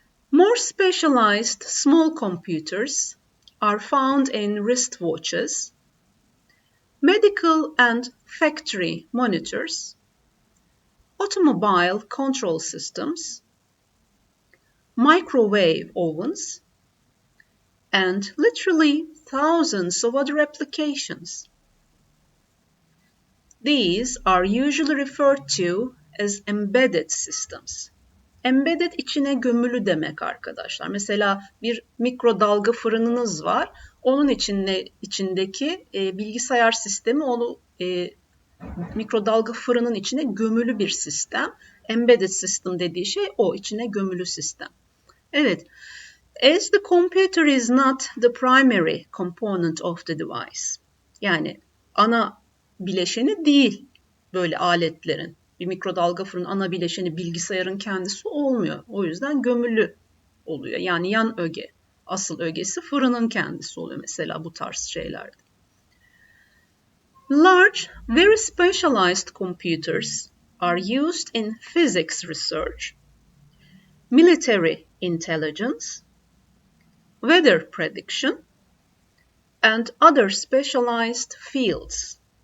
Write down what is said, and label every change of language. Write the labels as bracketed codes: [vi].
[en] More specialized small computers are found in wristwatches, medical and factory monitors, automobile control systems, microwave ovens, and literally thousands of other applications. These are usually referred to as embedded systems. [tr] Embedded içine gömülü demek arkadaşlar. Mesela bir mikrodalga fırınınız var. Onun içindeki bilgisayar sistemi onu mikrodalga fırının içine gömülü bir sistem. Embedded system dediği şey o, içine gömülü sistem. Evet. [en] As the computer is not the primary component of the device. [tr] Yani ana bileşeni değil böyle aletlerin. Bir mikrodalga fırının ana bileşeni bilgisayarın kendisi olmuyor. O yüzden gömülü oluyor. Yani yan öge. Asıl ögesi fırının kendisi oluyor mesela bu tarz şeylerde. [en] Large, very specialized computers are used in physics research, military intelligence, weather prediction, and other specialized fields.